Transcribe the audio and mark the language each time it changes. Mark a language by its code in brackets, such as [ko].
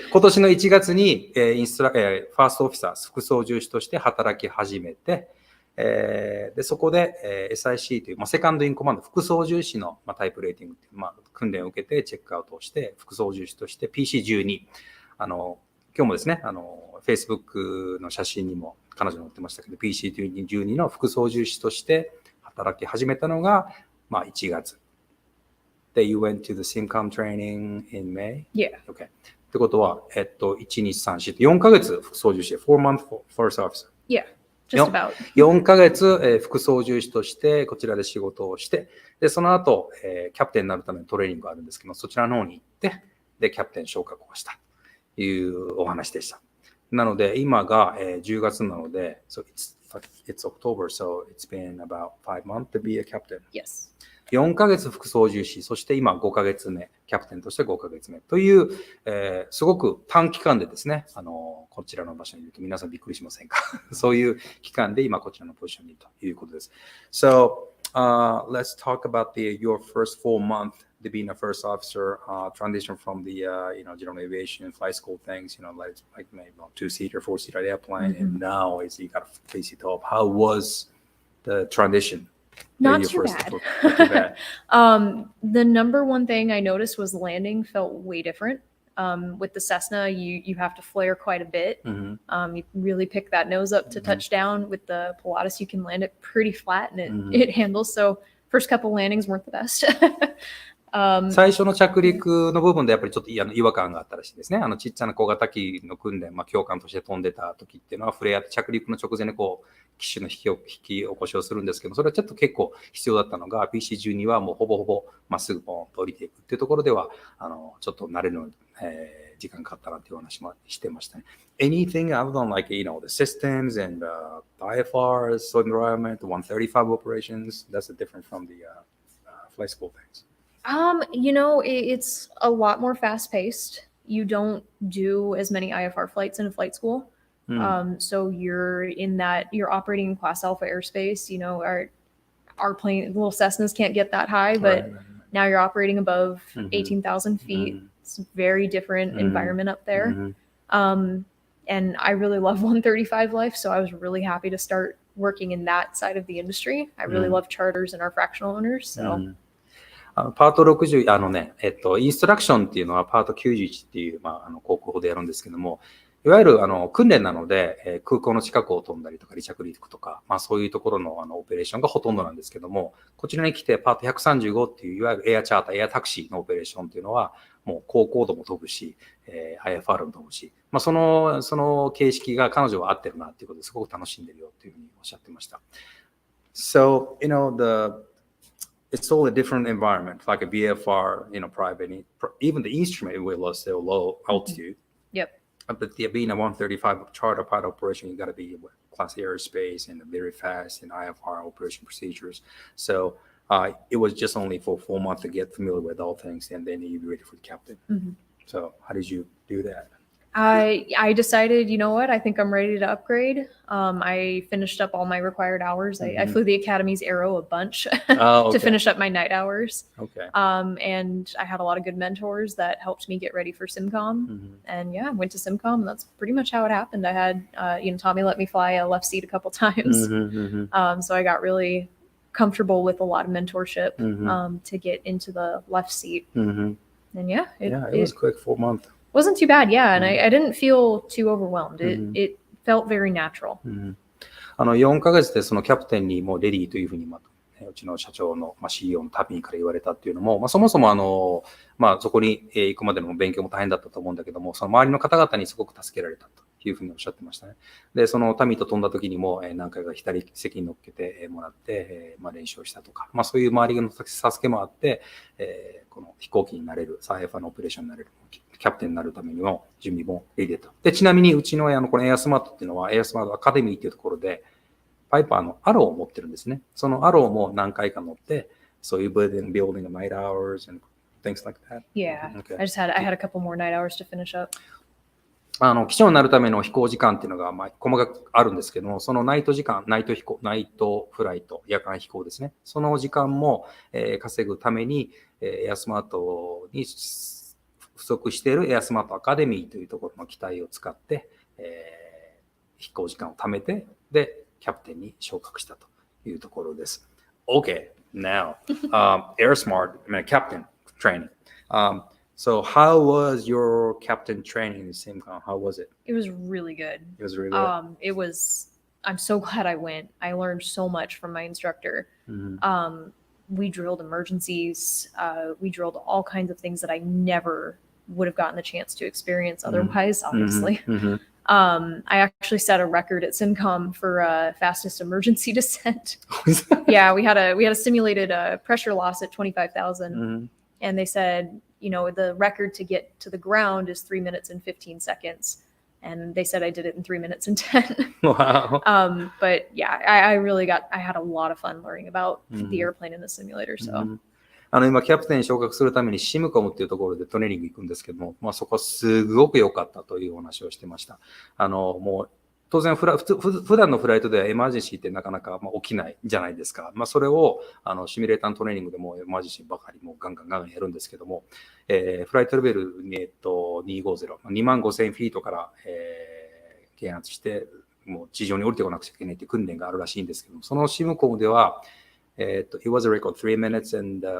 [ja] 今年の1月にファーストオフィサー、副操縦士として働き始めて、でそこで、SIC という、セカンドインコマンド、副操縦士の、タイプレーティングという、訓練を受けてチェックアウトをして、副操縦士として PC12、今日もですね、Facebook の写真にも彼女載ってましたけど、PC12 の副操縦士として働き始めたのが、1月。 [en] で、You went to the SimCom training in May? Yeah. Okay. [ja] ってことは、1、2、3、4、4ヶ月副操縦士、 [en] 4 month first officer. Yeah.Just about. [ja] 4ヶ月、副操縦士としてこちらで仕事をして、でその後、キャプテンになるためのトレーニングがあるんですけど、そちらの方に行って、でキャプテン昇格をしたというお話でした。なので今が、10月なので、 [en] so it's October, so it's been about 5 months to be a captain. Yes. [ja] 4ヶ月副操縦士、そして今5ヶ月目、キャプテンとして5ヶ月目という、すごく短期間でですね、こちらの場所にいると皆さんびっくりしませんかそういう期間で今こちらのポジションにいるということです。 [en] So, let's talk about your first 4 months to being a first officer, transition from the, general aviation, flight school things, like maybe 2-seater, 4-seater airplane, and now you got to face it up. How was the transition?Not too bad. The number one thing I noticed was landing felt way different. With the Cessna, you have to flare quite a bit. You really pick that nose up to touch down. With the Pilatus, you can land it pretty flat and it handles. So first couple landings weren't the best. [ja] 最初の着陸の部分でやっぱりちょっと違和感があったらしいですね。ちっちゃな小型機の訓練、教官として飛んでた時っていうのはフレアって着陸の直前に機種の引き起こしをするんですけど、それはちょっと結構必要だったのが PC12 はもうほぼほぼまっすぐポンと降りていくっていうところではちょっと慣れるのに、時間かかったなっていう話もしてましたね。 [en] Anything other than like, the systems and IFRs, environment, 135 operations, that's different from the flight school things. It's a lot more fast-paced. You don't do as many IFR flights in a flight school. So you're operating in class alpha airspace. Our plane, little Cessnas can't get that high, but now you're operating above 18,000 feet. It's a very different environment up there. And I really love 135 life, so I was really happy to start working in that side of the industry. I really love charters and our fractional owners. So. [ja] パート60、インストラクションっていうのはパート91っていう、航空法でやるんですけども、いわゆる訓練なので、空港の近くを飛んだりとか離着陸とか、そういうところのオペレーションがほとんどなんですけども、こちらに来てパート135っていういわゆるエアチャーター、エアタクシーのオペレーションっていうのは、もう高高度も飛ぶし、IFR も飛ぶし、その形式が彼女は合ってるなっていうことですごく楽しんでるよっていうふうにおっしゃってました。 [en] So, it's all a different environment, like a VFR, private, even the instrument will still low altitude. Yep. But being a 135 charter pilot operation, you got to be class airspace and very fast and IFR operation procedures. So it was just only for 4 months to get familiar with all things, and then you'd be ready for the captain. So how did you do that? I decided, you know what, I think I'm ready to upgrade. I finished up all my required hours. I flew the Academy's Aero a bunch to finish up my night hours. Okay. And I had a lot of good mentors that helped me get ready for SimCom. And yeah, I went to SimCom, and that's pretty much how it happened. I had, Tommy let me fly a left seat a couple times. So I got really comfortable with a lot of mentorship to get into the left seat. And yeah, it was quick 4 months. Wasn't too bad, yeah, and I didn't feel too overwhelmed. It felt very natural. [ja] 4ヶ月でそのキャプテンにもうレディーというふうに、うちの社長の、CEO のタビーから言われたっていうのも、そもそもそこに行くまでの勉強も大変だったと思うんだけども、その周りの方々にすごく助けられたというふうにおっしゃってましたね。で、そのタミーと飛んだ時にも何回か左席に乗っけてもらって、練習をしたとか、そういう周りの助けもあって、この飛行機になれる、サーファーのオペレーションになれる、キャプテンになるためにも準備もできてた。で、ちなみにうちのこのエアスマートっていうのは、エアスマートアカデミーっていうところで、パイパーのアローを持ってるんですね。そのアローも何回か乗って、そういう [en] building night hours and things like that. Yeah, I had a couple more night hours to finish up. [ja] 機長になるための飛行時間っていうのが細かくあるんですけども、そのナイト時間、ナイトフライト、夜間飛行ですね。その時間も、稼ぐために、エアスマートに不足しているエアスマートアカデミーというところの機体を使って、飛行時間を貯めて、で、キャプテンに昇格したというところです。 [en] Okay, now, AirSmart, captain training. So how was your captain training in SimCom? How was it? It was really good. It was really good. I'm so glad I went. I learned so much from my instructor. We drilled emergencies. We drilled all kinds of things that I never would have gotten the chance to experience otherwise, obviously. I actually set a record at SimCom for fastest emergency descent. Yeah, we had a simulated pressure loss at 25,000, and they said, the record to get to the ground is 3 minutes and 15 seconds. And they said I did it in 3 minutes and 10. Wow. But yeah, I had a lot of fun learning about the airplane in the simulator. So. [ja] 今、キャプテンに昇格するためにシムコムっていうところでトレーニング行くんですけども、そこはすごく良かったというお話をしてました。もう、当然普段のフライトではエマージェンシーってなかなか起きないじゃないですか。それをシミュレーターのトレーニングでもエマージェンシーばかりもガンガンやるんですけども、フライトレベル、250、25,000フィートから、減圧して、もう地上に降りてこなくちゃいけないという訓練があるらしいんですけども、そのシムコムでは、 [en] it was a record 3 minutes and